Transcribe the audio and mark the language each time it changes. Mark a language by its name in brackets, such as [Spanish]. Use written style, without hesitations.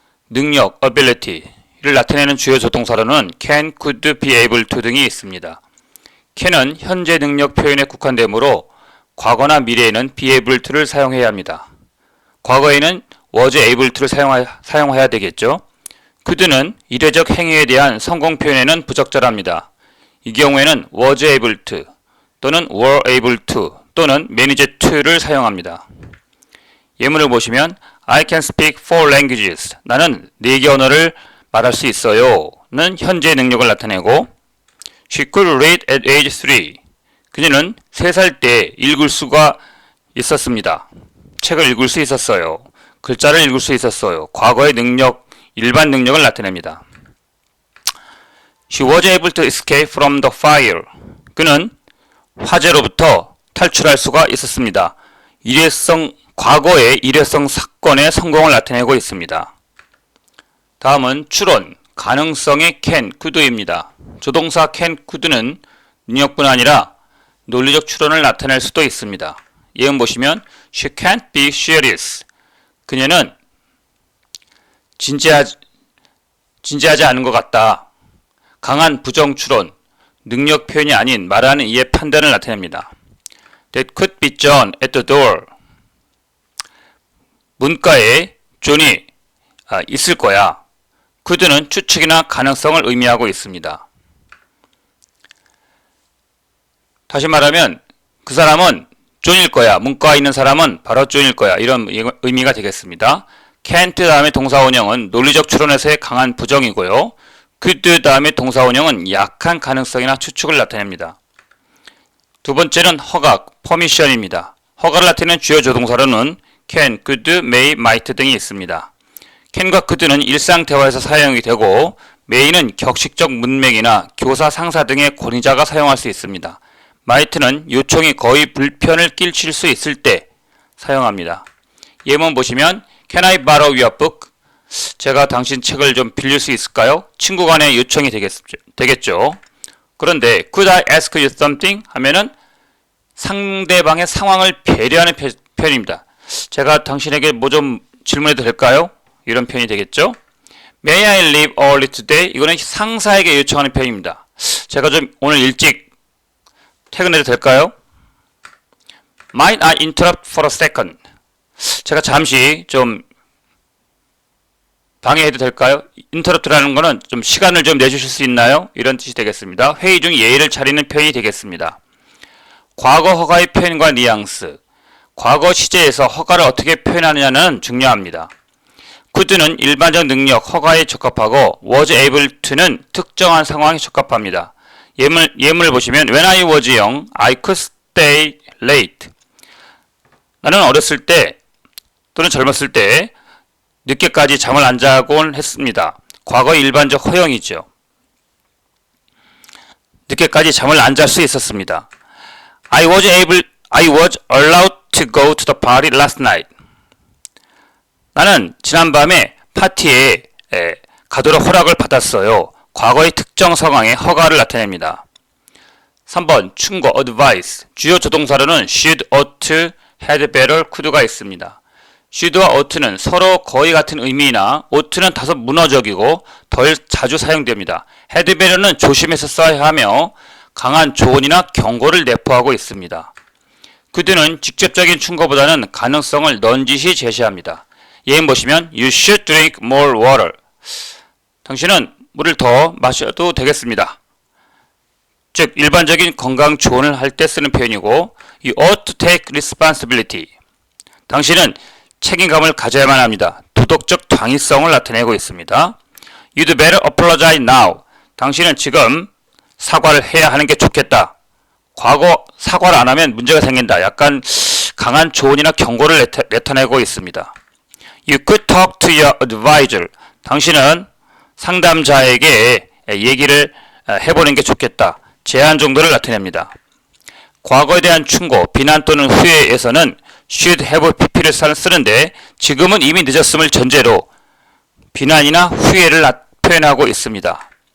[Korean] 능력, ability를 나타내는 주요 조동사로는 can, could, be able to 등이 있습니다. can은 현재 능력 표현에 국한되므로 과거나 미래에는 be able to를 사용해야 합니다. 과거에는 was able to를 사용해야 되겠죠. could는 이례적 행위에 대한 성공 표현에는 부적절합니다. 이 경우에는 was able to 또는 were able to 또는 manage to를 사용합니다. 예문을 보시면 [English] I can speak 4 languages. [Korean] 나는 4개 언어를 말할 수 있어요. 는 현재 능력을 나타내고 [English] She could read at age 3. [Korean] 그녀는 3살 때 읽을 수가 있었습니다. 책을 읽을 수 있었어요. 글자를 읽을 수 있었어요. 과거의 능력, 일반 능력을 나타냅니다. [English] She was able to escape from the fire. [Korean] 그는 화재로부터 탈출할 수가 있었습니다. 과거의 일회성 사건의 성공을 나타내고 있습니다. 다음은 추론, 가능성의 can, could입니다. 조동사 can, could는 능력뿐 아니라 논리적 추론을 나타낼 수도 있습니다. 예문 보시면 [English] She can't be serious. [Korean] 그녀는 진지하지 않은 것 같다. 강한 부정 추론, 능력 표현이 아닌 말하는 이의 판단을 나타냅니다. [English] That could be John at the door. [Korean] 문가에 존이 있을 거야. could는 추측이나 가능성을 의미하고 있습니다. 다시 말하면 그 사람은 존일 거야. 문과에 있는 사람은 바로 존일 거야. 이런 의미가 되겠습니다. can't 다음에 동사원형은 논리적 추론에서의 강한 부정이고요. could 다음에 동사원형은 약한 가능성이나 추측을 나타냅니다. 두 번째는 허가, permission입니다. 허가를 나타내는 주요 조동사로는 can, could, may, might 등이 있습니다. can과 could는 일상 대화에서 사용이 되고 may는 격식적 문맥이나 교사, 상사 등의 권위자가 사용할 수 있습니다. might는 요청이 거의 불편을 끼칠 수 있을 때 사용합니다. 예문 보시면 [English] Can I borrow your book? [Korean] 제가 당신 책을 좀 빌릴 수 있을까요? 친구 간의 요청이 되겠죠. 그런데 [English] Could I ask you something? [Korean] 하면은 상대방의 상황을 배려하는 표현입니다. 제가 당신에게 뭐 좀 질문해도 될까요? 이런 표현이 되겠죠. [English] May I leave early today? [Korean] 이거는 상사에게 요청하는 표현입니다. 제가 좀 오늘 일찍 퇴근해도 될까요? [English] Might I interrupt for a second? [Korean] 제가 잠시 좀 방해해도 될까요? interrupt라는 거는 좀 시간을 좀 내주실 수 있나요? 이런 뜻이 되겠습니다. 회의 중 예의를 차리는 표현이 되겠습니다. 과거 허가의 표현과 뉘앙스, 과거 시제에서 허가를 어떻게 표현하느냐는 중요합니다. could는 일반적 능력, 허가에 적합하고 was able to는 특정한 상황에 적합합니다. 예문을 보시면 [English] When I was young, I could stay late. [Korean] 나는 어렸을 때 또는 젊었을 때 늦게까지 잠을 안 자곤 했습니다. 과거의 일반적 허용이죠. 늦게까지 잠을 안 잘 수 있었습니다. [English] I was allowed to go to the party last night. [Korean] 나는 지난밤에 파티에 가도록 허락을 받았어요. 과거의 특정 상황에 허가를 나타냅니다. 3번 충고, advice. 주요 조동사로는 should, ought, had better, could가 있습니다. should와 ought는 서로 거의 같은 의미이나 ought는 다소 문어적이고 덜 자주 사용됩니다. had better는 조심해서 써야 하며 강한 조언이나 경고를 내포하고 있습니다. could는 직접적인 충고보다는 가능성을 넌지시 제시합니다. 예문 보시면 [English] You should drink more water. [Korean] 당신은 물을 더 마셔도 되겠습니다. 즉 일반적인 건강 조언을 할 때 쓰는 표현이고 [English] You ought to take responsibility. [Korean] 당신은 책임감을 가져야만 합니다. 도덕적 당위성을 나타내고 있습니다. [English] You'd better apologize now. [Korean] 당신은 지금 사과를 해야 하는 게 좋겠다. 과거 사과를 안 하면 문제가 생긴다. 약간 강한 조언이나 경고를 나타내고 있습니다. [English] You could talk to your advisor. [Korean] 당신은 상담자에게 얘기를 해보는 게 좋겠다. 제한 정도를 나타냅니다. 과거에 대한 충고, 비난 또는 후회에서는 should have pp를 쓰는데 지금은 이미 늦었음을 전제로 비난이나 후회를 표현하고 있습니다.